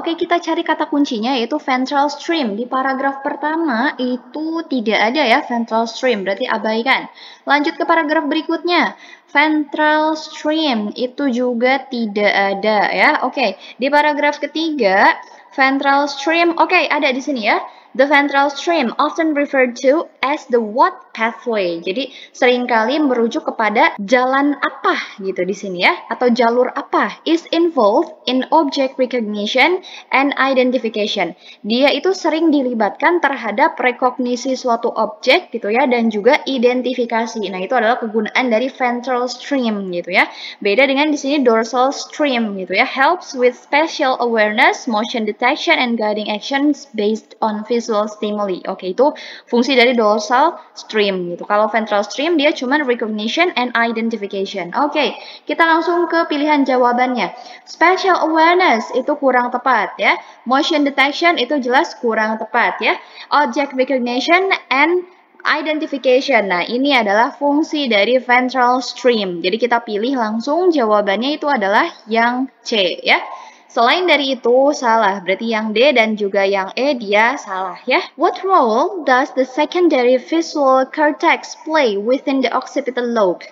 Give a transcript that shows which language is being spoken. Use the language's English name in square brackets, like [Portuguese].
[Indonesian] Kita cari kata kuncinya yaitu ventral stream. Di paragraf pertama itu tidak ada ya ventral stream, berarti abaikan. Lanjut ke paragraf berikutnya. Ventral stream itu juga tidak ada ya. Di paragraf ketiga ventral stream, ada di sini ya. [English] The ventral stream often referred to as the what pathway. [Indonesian] Jadi seringkali merujuk kepada jalan apa gitu di sini ya, atau jalur apa [English] is involved in object recognition and identification. [Indonesian] Dia itu sering dilibatkan terhadap rekognisi suatu objek gitu ya dan juga identifikasi. Nah, itu adalah kegunaan dari ventral stream gitu ya. Beda dengan di sini dorsal stream gitu ya. [English] Helps with spatial awareness, motion detection and guiding actions based on visual stimuli. [Indonesian] Itu fungsi dari dorsal stream gitu. Kalau ventral stream dia cuma [English] recognition and identification. [Indonesian] Kita langsung ke pilihan jawabannya. Spatial awareness itu kurang tepat ya. Motion detection itu jelas kurang tepat ya. [English] Object recognition and identification. [Indonesian] Nah, ini adalah fungsi dari ventral stream. Jadi kita pilih langsung jawabannya itu adalah yang C ya. Selain dari itu, salah. Berarti yang D dan juga yang E dia salah ya. [English] What role does the secondary visual cortex play within the occipital lobe?